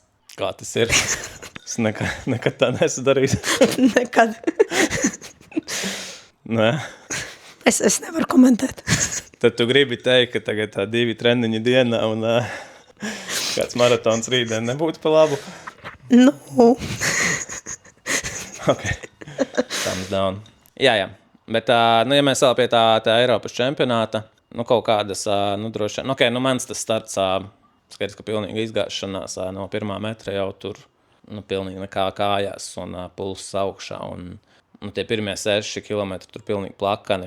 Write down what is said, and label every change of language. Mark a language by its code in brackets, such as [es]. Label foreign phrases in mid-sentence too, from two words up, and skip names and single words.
[lv] Kā tas ir? Es nekad tā nesadarīju. Nekad. Nē. Es nevaru komentēt. Tad tu gribi teikt, ka tagad 2 treniņi dienā un kāds maratons rītdien nebūtu pa labu? [en] Ok. Thumbs down. [lv] Jā. Bet, ja mēs vēl pie tā Eiropas čempionāta, kaut kādas, droši vien, mans tas starts, skaidrs, ka pilnīgi izgāšanās no 1. metra jau tur, pilnīgi nekā kājās un pulss augšā, un tie pirmie 6 kilometri tur pilnīgi plakani.